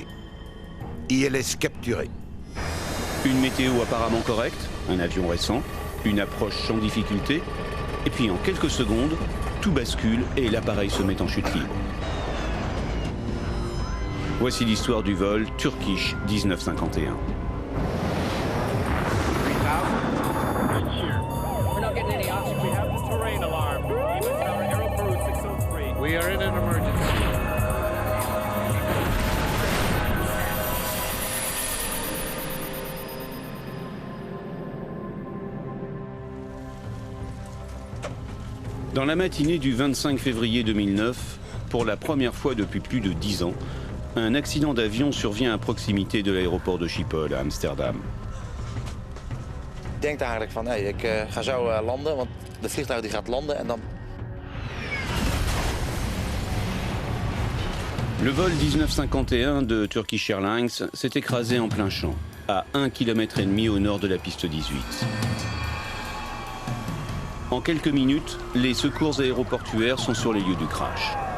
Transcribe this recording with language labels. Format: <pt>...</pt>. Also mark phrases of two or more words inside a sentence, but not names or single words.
<fr>ILS capturé. Une météo apparemment correcte, un avion récent, une approche sans difficulté, et puis en quelques secondes, tout bascule et l'appareil se met en chute libre. Voici l'histoire du vol Turkish 1951.</fr> <en>We are in an emergency.</en> <fr>Dans la matinée du 25 février 2009, pour la première fois depuis plus de 10 ans, un accident d'avion survient à proximité de l'aéroport de Schiphol à Amsterdam.</fr> <nl>Ik denk eigenlijk van, hey, ik ga zo landen, want de vliegtuig die gaat landen en dan...</nl> <fr>Le vol 1951 de Turkish Airlines s'est écrasé en plein champ, à 1,5 km au nord de la piste 18. En quelques minutes, les secours aéroportuaires sont sur les lieux du crash.</fr>